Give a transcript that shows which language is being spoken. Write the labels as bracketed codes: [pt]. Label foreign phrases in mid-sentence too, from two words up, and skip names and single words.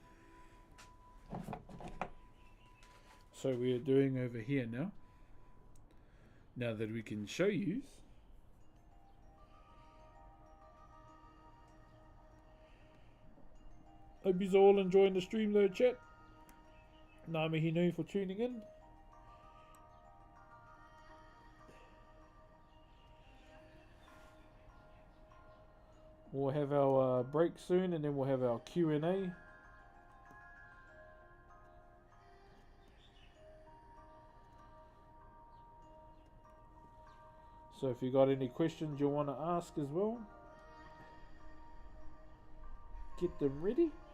[en] So we are doing over here now. Now that we can show you. Hope you're all enjoying the stream though, chat. [mi] Ngā mihi nui [en] for tuning in. We'll have our break soon and then we'll have our Q&A. So if you got any questions you want to ask as well, get them ready.